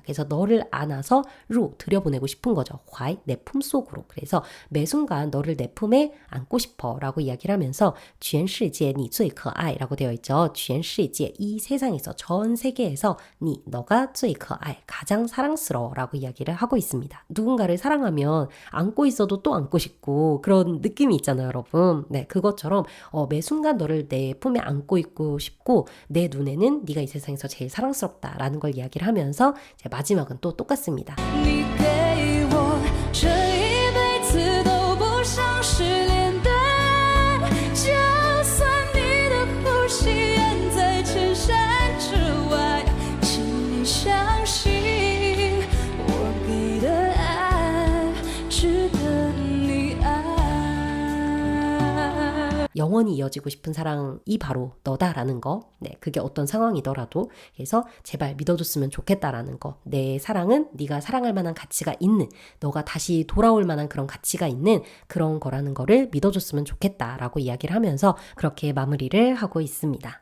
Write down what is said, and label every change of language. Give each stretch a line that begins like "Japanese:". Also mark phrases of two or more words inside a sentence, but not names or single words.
Korean: 그래서 너를 안아서 루 들여보내고 싶은 거죠. 화이 내 품속으로. 그래서 매 순간 너를 내 품에 안고 싶어라고 이야기를 하면서
Chinese: 全世界你最可爱
Korean: 라고 되어 있죠. 全世界 이 세상에서 전 세계에서 니 너가
Chinese: 最可爱
Korean: 가장 사랑스러워 라고 이야기를 하고 있습니다. 누군가를 사랑하면 안고 있어도 또 안고 싶고 그런 느낌이 있잖아요, 여러분. 네, 그것처럼 매 순간 너를 내 품에 안고 있고 싶고 내 눈에는 네가 이 세상에서 제일 사랑스럽다라는 걸 이야기를 하면서 이제 마지막은 또 똑같습니다.
Chinese: 你给我这一辈子都不想失联的爱，就算你的呼吸远在千山之外，请你相信我给的爱值得你爱。
Korean: 영원히 이어지고 싶은 사랑이 바로 너다라는 거. 네, 그게 어떤 상황이더라도 그래서 제발 믿어줬으면 좋겠다라는 거. 내 사랑은 네가 사랑할 만한 가치가 있는, 너가 다시 돌아올 만한 그런 가치가 있는 그런 거라는 거를 믿어줬으면 좋겠다라고 이야기를 하면서 그렇게 마무리를 하고 있습니다.